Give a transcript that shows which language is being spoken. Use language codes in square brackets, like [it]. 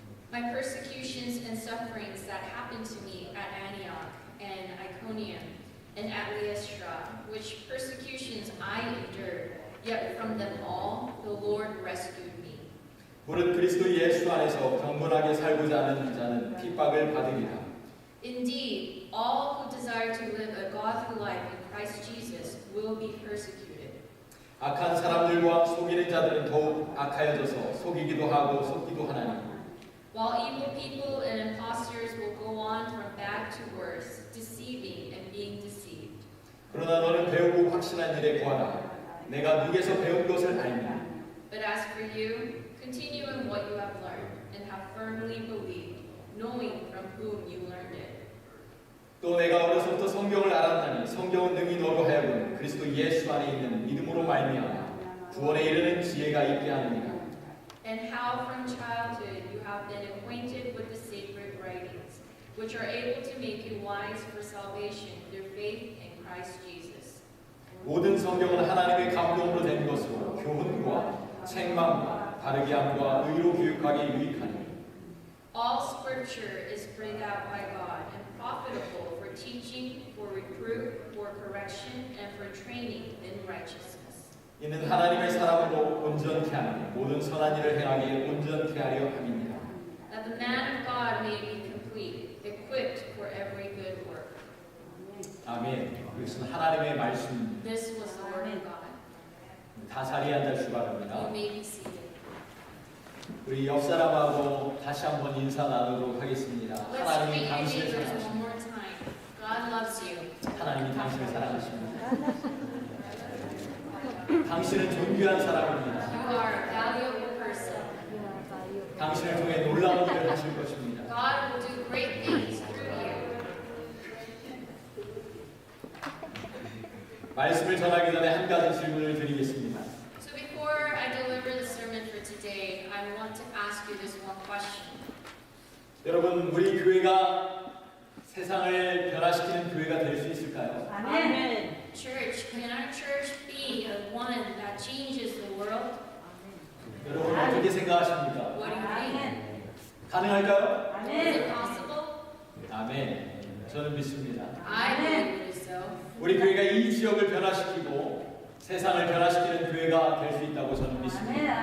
[en] My persecutions and sufferings that happened to me at Antioch and Iconium and at Lystra, which persecutions I endured, yet from them all the Lord rescued me. [ko] 무릇 그리스도 예수 안에서 경건하게 살고자 하는 자는 핍박을 받으리라. [en] Indeed, all who desire to live a godly life in Christ Jesus will be persecuted. [ko] 악한 사람들과 속이는 자들은 더욱 악하여져서 속이기도 하고 속기도 하나니 [en] While evil people and impostors will go on from bad to worse, deceiving and being deceived. [ko] 그러나 너는 배우고 확신한 일에 구하라. 내가 누구에서 배운 것을 알냐. [en] But as for you, continue in what you have learned and have firmly believed, knowing from whom you learned it. [ko] 또 내가 어려서부터 성경을 알았나니 성경은 능히 너로 하여금 그리스도 예수 안에 있는 믿음으로 말미암아 구원에 이르는 지혜가 있게 하느니라. [en] And how from childhood you have been acquainted with the sacred writings, which are able to make you wise for salvation through faith in Christ Jesus. [ko] 모든 성경은 하나님의 감동으로 된 것으로 교훈과 책망과 바르게 함과 의로 교육하기 유익하니 [en] All scripture is breathed out by God and profitable for teaching, for reproof, for correction, and for training in righteousness. [ko] 이는 하나님의 사람으로 온전케 하며 모든 선한 일을 행하기에 온전케 하려 함이니라. [en] That the man of God may be complete, equipped for every good work. [ko] 아멘. 이것은 하나님의 말씀입니다. [en] This was the word of God. [ko] 다 자리에 앉아주시기 바랍니다. [en] You may be seated. [ko] 우리 옆 사람하고 다시 한번 인사 나누도록 하겠습니다. [en] Let's [ko] 하나님이 [en] greet your [ko] 당신을 [en] neighbors one [ko] 사랑하십니다. [en] more time. God loves you. [ko] 하나님이 당신을 사랑하십니다. 당신은 존귀한 사람입니다. [en] You are a valuable person. [ko] 당신을 통해 놀라운 일을 하실 것입니다. [en] God will do great things through you. [ko] 말씀을 전하기 전에 한 가지 질문을 드리겠습니다. [en] So before I deliver the sermon for today, I want to ask you this one question. [ko] 여러분, 우리 교회가 세상을 변화시키는 교회가 될 수 있을까요? 아멘. [en] Church, can our church be the one that changes the world? [ko] 여러분 어떻게 생각하십니까? [en] What do you think? [ko] 가능할까요? [en] Is it [ko] 아멘. [en] possible? [ko] 아멘. 저는 믿습니다. [en] I believe it is so. [ko] 우리 교회가 이 지역을 변화시키고 세상을 변화시키는 교회가 될 수 있다고 저는 믿습니다.